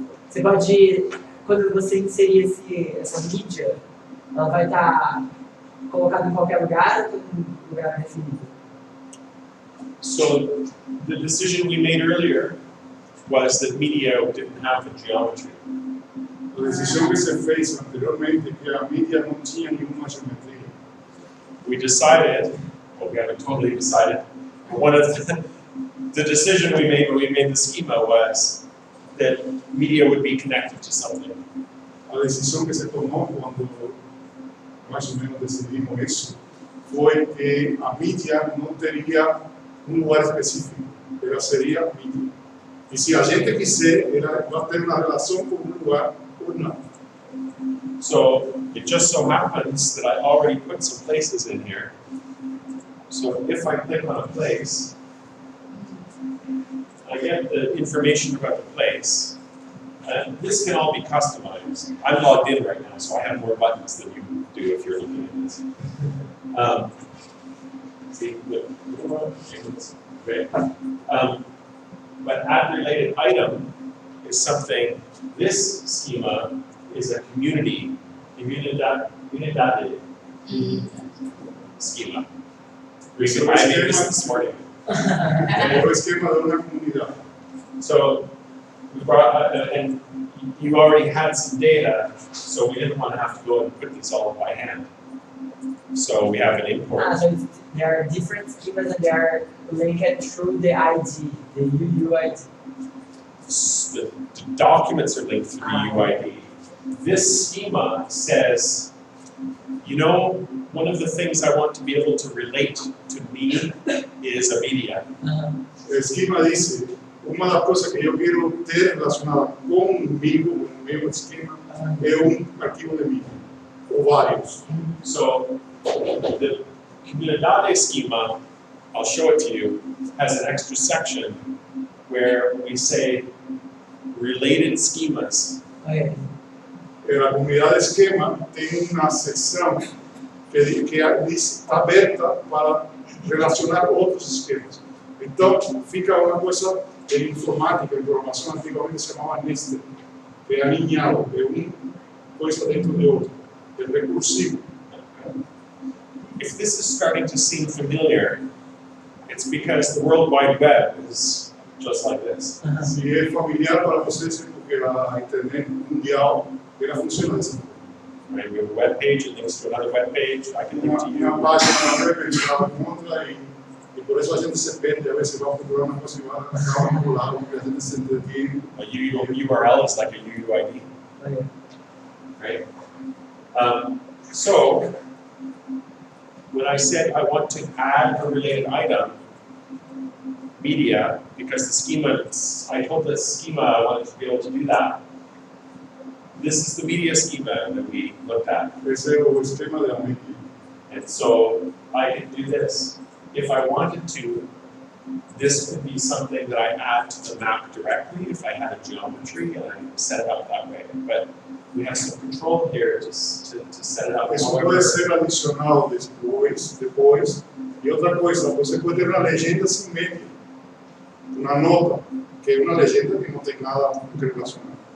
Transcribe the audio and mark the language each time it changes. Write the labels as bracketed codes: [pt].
[pt] Você pode, quando você inserir essa mídia, ela vai estar colocada em qualquer lugar ou em um lugar definido? [en] So the decision we made earlier was that media didn't have a geometry. [pt] A decisão que se fez anteriormente é que a mídia não tinha nenhuma geometria. [en] We decided, well, we haven't totally decided, but one of the decision we made when we made the schema was that media would be connected to something. [pt] A decisão que se tomou quando mais ou menos decidimos isso foi que a mídia não teria lugar específico, ela seria mídia. E se a gente quiser, ela vai ter uma relação com lugar ou não. [en] So it just so happens that I already put some places in here. So if I click on a place, I get the information about the place. And this can all be customized. I'm logged in right now, so I have more buttons than you do if you're looking at this. See, great. But add related item is something, this schema is a Unidade schema. Reason why I made this morning. [pt] É o esquema de uma comunidade. [en] So we brought, and you already had some data, so we didn't want to have to go and put these all by hand. So we have an import. So there are different schemas and they are linked through the ID, the UUID. The documents are linked to the UID. This schema says, you know, one of the things I want to be able to relate to me is a media. [pt] O esquema dice, uma das coisas que eu quero ter relacionada comigo, com o meu esquema, é arquivo de mídia, ou vários. [en] So the Comunidade schema, I'll show it to you, has an extra section where we say related schemas. Okay. [pt] A comunidade esquema tem uma seção que está aberta para relacionar outros esquemas. Então, fica uma coisa em informática, em programação, antigamente se chamava nested, que é alinhado, é uma coisa dentro de outra, é recursivo. [en] If this is starting to seem familiar, it's because the World Wide Web is just like this. [pt] Se é familiar para vocês, é porque a internet mundial ela funciona assim. [en] Right? We have a web page, it links to another web page. I can link to you. [pt] Uma página web que ela encontra e por isso a gente se perde, a vezes vai procurar uma coisa e vai acaba vinculado, porque a gente se entretém. [en] A URL is like a UUID. Okay. Right? So, when I said I want to add a related item, media, because the schema, I told the schema I wanted to be able to do that. This is the media schema that we looked at. [pt] Esse é o esquema da mídia. [en] And so I can do this. If I wanted to, this could be something that I add to the map directly if I had a geometry and I set it up that way. But we have some control here to set it up. [pt] Isso pode ser adicionado depois. E outra coisa, você pode ter uma legenda sem média. Uma nota, que é uma legenda que não tem nada relacionado.